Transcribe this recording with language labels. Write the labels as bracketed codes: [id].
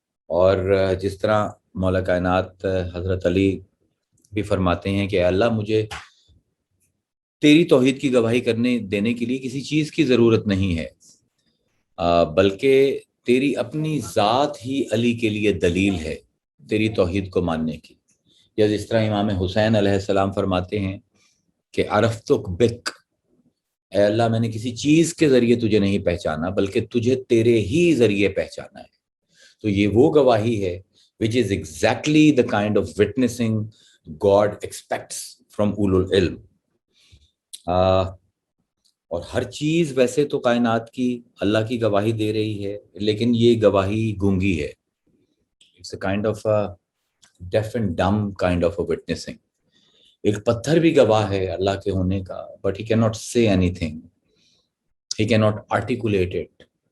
[hi] और जिस तरह मौला कायनात हज़रत अली भी फरमाते हैं कि अल्लाह, मुझे तेरी तौहीद की गवाही करने देने के लिए किसी चीज़ की ज़रूरत नहीं है, बल्कि तेरी अपनी ज़ात ही अली के लिए दलील है तेरी तौहीद को मानने की। या जिस तरह इमाम हुसैन अलैहिस्सलाम फरमाते हैं कि [ar] अरफ़्तुक बिक, [hi] ए अल्लाह, मैंने किसी चीज़ के ज़रिए तुझे नहीं पहचाना बल्कि तुझे तेरे ही ज़रिए पहचाना है। तो ये वो गवाही है [en] which is exactly the kind of witnessing God expects from ulul ilm। [hi] और हर चीज़ वैसे तो कायनात की अल्लाह की गवाही दे रही है, लेकिन ये गवाही गूंगी है। [en] It's a kind of a deaf and dumb kind of a witnessing. [hi] एक पत्थर भी गवाह है अल्लाह के होने का, [en] But he can not say anything, he can not articulate it.